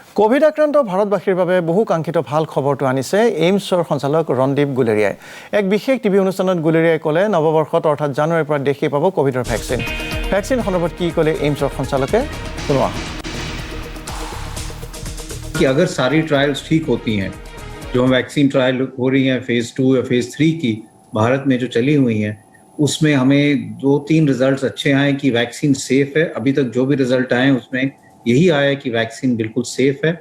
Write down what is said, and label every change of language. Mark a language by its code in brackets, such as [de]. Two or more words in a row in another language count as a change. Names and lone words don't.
[as] কোভিড আক্ৰান্ত ভাৰতবাসীৰ বাবে বহু কাংক্ষিত ভাল খবৰটো আনিছে এইমছৰ সঞ্চালক ৰণদীপ গুলেৰিয়াই। এক বিশেষ টিভি অনুষ্ঠানত গুলেৰিয়াই ক'লে নৱবৰ্ষত অৰ্থাৎ জানুৱাৰীৰ পৰা দেশে পাব কোভিডৰ ভেকচিন। ভেকচিন সন্দৰ্ভত কি ক'লে এইমছৰ সঞ্চালকে শুনোৱা। [hi] कि अगर सारी ट्रायल्स ठीक होती हैं, जो [en] vaccine trial [hi] हो रही हैं फेज 2 या फेज 3 की भारत में जो चली हुई हैं, उसमें हमें 2-3 रिजल्ट्स अच्छे आए कि [en] vaccine safe [hi] है। अभी तक जो भी रिजल्ट आए उसमें यही आया कि वैक्सीन बिल्कुल सेफ है।